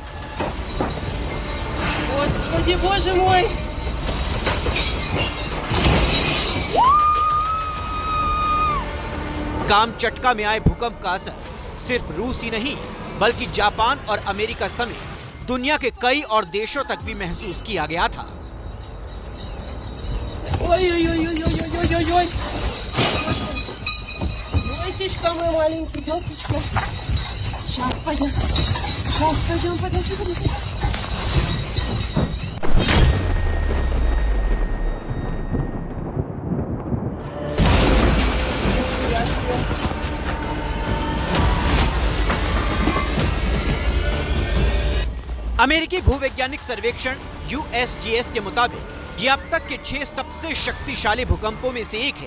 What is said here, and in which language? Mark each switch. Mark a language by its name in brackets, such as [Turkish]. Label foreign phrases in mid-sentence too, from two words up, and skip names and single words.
[Russian] Господи, Боже мой! [Hindi] कामचटका में आए भूकंप का असर सिर्फ रूस ही नहीं बल्कि जापान और अमेरिका समेत दुनिया के कई और देशों तक भी महसूस किया गया था। [Russian] Ой-ой-ой-ой-ой-ой-ой-ой! Лосечка мой маленький, лосечка. Сейчас пойдем. Сейчас пойдем, подожди. [Hindi] अमेरिकी भूवैज्ञानिक सर्वेक्षण USGS के मुताबिक ये अब तक के 6 सबसे शक्तिशाली भूकंपों में से एक है।